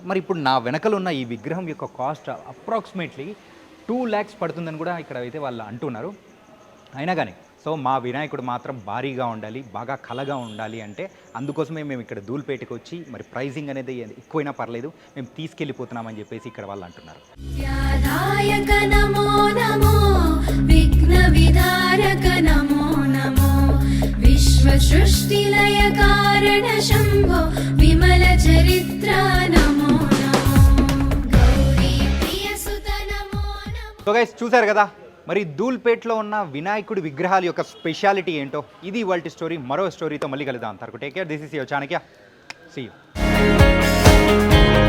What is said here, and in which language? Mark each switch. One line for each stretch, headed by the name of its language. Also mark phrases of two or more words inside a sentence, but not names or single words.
Telugu: మరి ఇప్పుడు నా వెనకలు ఉన్న ఈ విగ్రహం యొక్క
English: cost approximately 2 lakhs
Telugu: పడుతుందని కూడా ఇక్కడ అయితే వాళ్ళు అంటున్నారు. అయినా కానీ సో మా వినాయకుడు మాత్రం భారీగా ఉండాలి, బాగా కళగా ఉండాలి అంటే అందుకోసమే మేము ఇక్కడ ధూల్పేటకి వచ్చి మరి ప్రైజింగ్ అనేది ఎక్కువైనా పర్లేదు మేము తీసుకెళ్ళిపోతున్నామని చెప్పేసి ఇక్కడ వాళ్ళు అంటున్నారు.
Sanskrit: ध्याधायक नमो नमो विघ्न विधारक नमो नमो विश्वसृष्टिलय कारण शम्भो विमल चरित्र नमो नमो गौरी प्रियसुत नमो नमो.
English: so guys
Telugu: చూసారు కదా మరి ధూల్పేటలో ఉన్న వినాయకుడి విగ్రహాల యొక్క స్పెషాలిటీ ఏంటో. ఇది ఇవాల్టి స్టోరీ. మరో స్టోరీతో మళ్ళీ కలుద్దాం. అంతవరకు
English: take care. This is your Chanakya. See you.